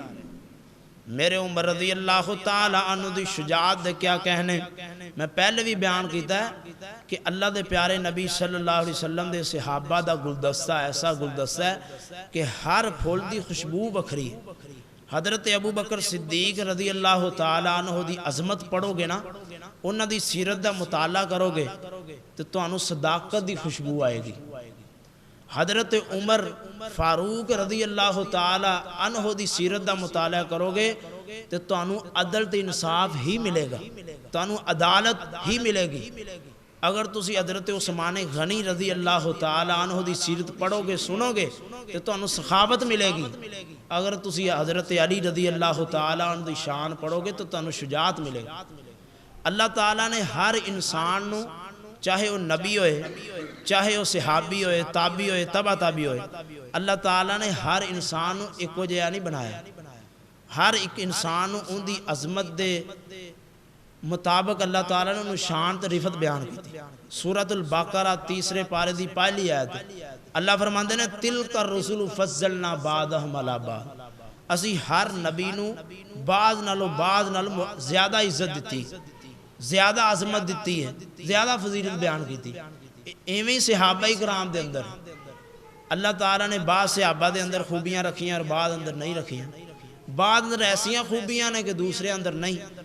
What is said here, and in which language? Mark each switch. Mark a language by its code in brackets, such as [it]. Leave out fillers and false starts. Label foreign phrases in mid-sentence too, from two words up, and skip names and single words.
[pa] میرے عمر [ar] رضی اللہ تعالی عنہ [pa] دی شجاعت دے کیا کہنے، میں پہلے بھی بیان کیتا ہے کہ اللہ دے پیارے نبی [ar] صلی اللہ علیہ وسلم [pa] دے صحابہ دا گلدستہ ایسا گلدستہ ہے کہ ہر پھول دی خوشبو بکھری، حضرت ابو بکر صدیق [ar] رضی اللہ تعالیٰ عنہ [pa] دی عظمت پڑھو گے نا، انہاں دی سیرت دا مطالعہ کرو گے تو تانوں صداقت دی خوشبو آئے گی۔ حضرت عمر فاروق [ar] رضی اللہ تعالیٰ عنہ [pa] دی سیرت دا مطالعہ کرو گے تو تانوں عدل تے انصاف ہی ملے گا، تانوں عدالت ہی ملے گی۔ اگر تسی حضرت عثمان غنی [ar] رضی اللہ تعالیٰ عنہ [pa] دی سیرت پڑھو گے سنو گے تو تانوں سخاوت ملے گی۔ اگر تسی حضرت علی [ar] رضی اللہ تعالیٰ عنہ [pa] دی شان پڑھو گے تو تانوں شجاعت ملے گی۔ اللہ تعالیٰ نے ہر انسان نو، چاہے وہ نبی ہوئے، چاہے وہ صحابی ہوئے، تابعی ہوئے، تبع تابعی ہوئے، اللہ تعالیٰ نے ہر انسان نو ایک جہا نہیں بنایا۔ ہر ایک انسان نو ان دی عظمت دے مطابق اللہ تعالیٰ نے انہوں شان تے رفت بیان کی تھی۔ سورۃ البقرہ تیسرے پارے دی پہلی آیت اللہ فرماندے نے [ar] تلک الرسل فضلنا بعضهم علی بعض، [pa] اسی ہر نبی نو بعض نالو زیادہ عزت دیتی، زیادہ عظمت دیتی ہے، زیادہ فضیلت بیان کی تھی۔ ایویں صحابہ کرام دے اندر اللہ تعالیٰ نے بعض صحابہ دے اندر خوبیاں رکھیاں اور بعض اندر نہیں رکھیاں، بعض اندر ایسیاں خوبیاں نے کہ دوسرے اندر نہیں۔